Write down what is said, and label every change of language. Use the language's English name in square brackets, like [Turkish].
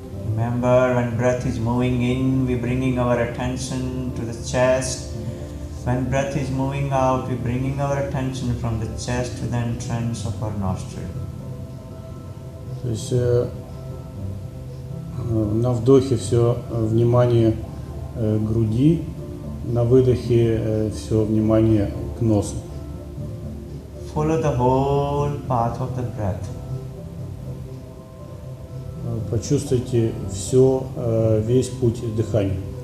[English] Remember, when breath is moving in, we're bringing our attention to the chest. When breath is moving out, we're bringing our attention from the chest to the entrance of our nostril. [Russian] То есть на вдохе все внимание к груди, на выдохе все внимание к носу. [English] Follow the whole path of the breath. [Russian] Почувствуйте все, весь путь дыхания.